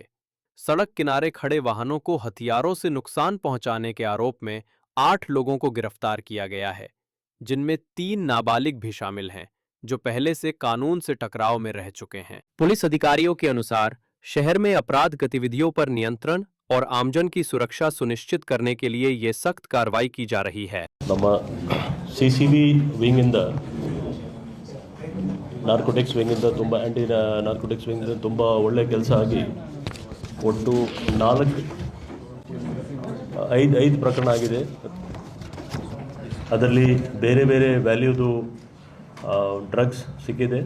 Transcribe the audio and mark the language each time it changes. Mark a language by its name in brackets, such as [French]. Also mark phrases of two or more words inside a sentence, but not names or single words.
[Hindi] सड़क किनारे खड़े वाहनों को हथियारों से नुकसान पहुंचाने के आरोप में 8 लोगों को गिरफ्तार किया गया है, जिनमें 3 नाबालिग भी शामिल हैं, जो पहले से कानून से टकराव में रह चुके हैं। पुलिस अधिकारियों के अनुसार शहर में अपराध गतिविधियों पर नियंत्रण और आमजन की सुरक्षा सुनिश्चित करने के लिए ये सख्त कार्रवाई की जा रही है। [Kannada] ನಮ್ಮ CCB ವಿಂಗಿಂದ ನಾರ್ಕೋಟಿಕ್ಸ್ ವಿಂಗಿಂದ ತುಂಬ [English] anti narcotics [Kannada] ವಿಂಗಿಂದ ತುಂಬ ಒಳ್ಳೆಯ ಕೆಲಸ ಆಗಿ ಒಟ್ಟು 5 ಪ್ರಕರಣ ಆಗಿದೆ. ಅದರಲ್ಲಿ ಬೇರೆ ಬೇರೆ ವ್ಯಾಲ್ಯೂದು ಡ್ರಗ್ಸ್ ಸಿಕ್ಕಿದೆ.